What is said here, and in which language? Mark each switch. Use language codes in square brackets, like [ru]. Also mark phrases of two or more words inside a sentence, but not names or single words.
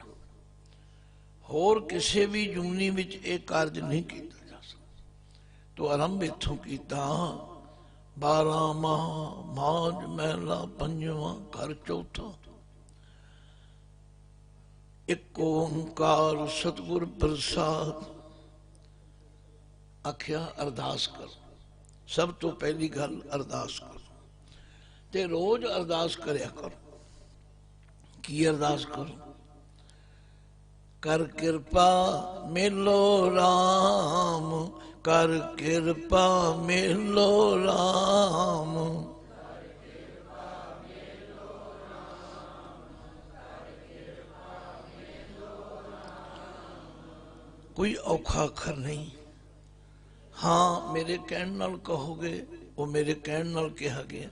[pa] ਹੋਰ ਕਿਸੇ ਵੀ ਜੂਨੀ ਵਿੱਚ ਇਹ ਕਾਰਜ ਨਹੀਂ ਕੀਤਾ ਜਾ ਸਕਦਾ। ਤੋ ਆਰੰਭ ਇੱਥੋਂ ਕੀਤਾ। 12 ਮਾਹ ਮਾਝ ਮਹਿਲਾ ਪੰਜਵਾਂ, ਘਰ ਚੌਥਾ। ਇੱਕ ਓਅੰਕਾਰ ਸਤਿਗੁਰ ਪ੍ਰਸਾਦਿ। ਆਖਿਆ ਅਰਦਾਸ ਕਰ, ਸਭ ਤੋਂ ਪਹਿਲੀ ਗੱਲ ਅਰਦਾਸ ਕਰ, ਤੇ ਰੋਜ਼ ਅਰਦਾਸ ਕਰਿਆ ਕਰ। ਕੀ ਅਰਦਾਸ ਕਰੋ? ਕਰਿ ਕਿਰਪਾ ਮਿਲਹੁ ਰਾਮ, ਕਰਿ ਕਿਰਪਾ ਮਿਲਹੁ ਰਾਮ। ਕੋਈ ਔਖਾ ਅੱਖਰ ਨਹੀਂ। ਹਾਂ ਮੇਰੇ ਕਹਿਣ ਨਾਲ ਕਹੋਗੇ, ਉਹ ਮੇਰੇ ਕਹਿਣ ਨਾਲ ਕਿਹਾ ਗਿਆ।